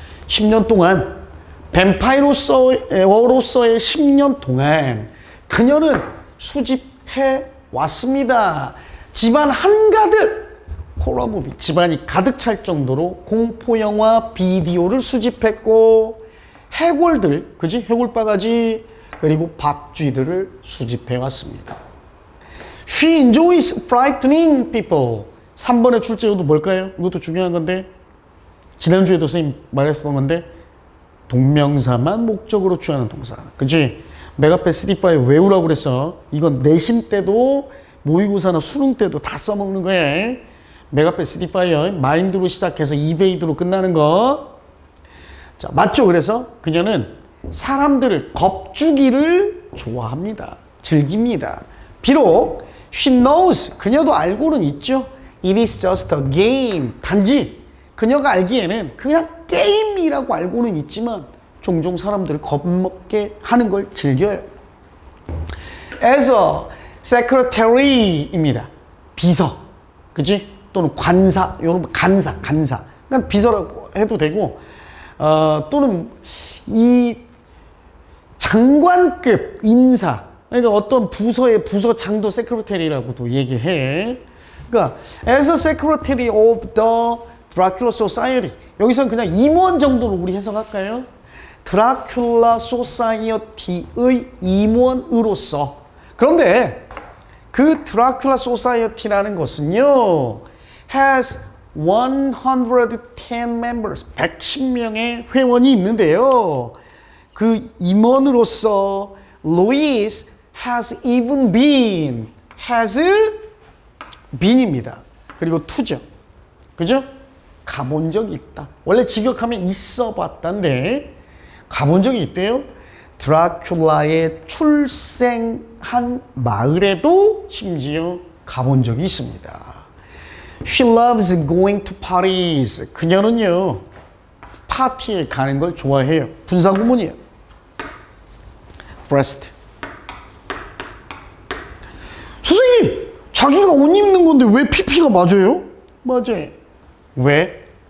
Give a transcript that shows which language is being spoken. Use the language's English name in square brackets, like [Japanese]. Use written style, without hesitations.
[Korean] 10년 동안, 뱀파이어로서의 10년 동안 그녀는 수집해 왔습니다. 집안 한가득 호러무비, 집안이 가득 찰 정도로 공포영화 비디오를 수집했고 해골들, 그지? 해골바가지 그리고 박쥐들을 수집해 왔습니다. [English] She enjoys frightening people. [Korean] 3번의 출제어도 뭘까요? 이것도 중요한 건데 지난주에도 선생님 말했던 건데 동명사만 목적으로 취하는 동사. 그치? 메가페 3-5 외우라고 그랬어. 이건 내신 때도 모의고사나 수능 때도 다 써먹는 거야. 메가페 3-5 마인드로 시작해서 이베이드로 끝나는 거. 자, 맞죠? 그래서 그녀는 사람들을 겁주기를 좋아합니다. 즐깁니다. 비록 [English] she knows, [Korean] 그녀도 알고는 있죠. [English] It is just a game. [Korean] 단지 그녀가 알기에는 그냥 게임이라고 알고는 있지만 종종 사람들을 겁먹게 하는 걸 즐겨요. [English] As a secretary [Korean] 입니다. 비서. 그치? 또는 관사, 요런 간사. 그러니까 비서라고 해도 되고, 또는 이 장관급 인사. 그러니까 어떤 부서의 부서장도 세크레터리라고도 얘기해. 그러니까 [English] as a secretary of the Dracula Society. [Korean] 여기서는 그냥 임원 정도로 우리 해석할까요? 드라큘라 소사이어티의 임원으로서. 그런데 그 드라큘라 소사이어티라는 것은요, [English] has 110 members, [Korean] 110명의 회원이 있는데요. 그 임원으로서 [English] Louise has even been, has been입니다. [Korean] 그리고 to죠. 그죠? 가본 적이 있다. 원래 직역하면 있어 봤다인데 가본 적이 있대요. 드라큘라의 출생한 마을에도 심지어 가본 적이 있습니다. [English] She loves going to parties. [Korean] 그녀는요, 파티에 가는 걸 좋아해요. 분사구문이에요. [English] First. [Korean] 선생님, 자기가 옷 입는 건데 왜 PP가 맞아요? 맞아요. 왜?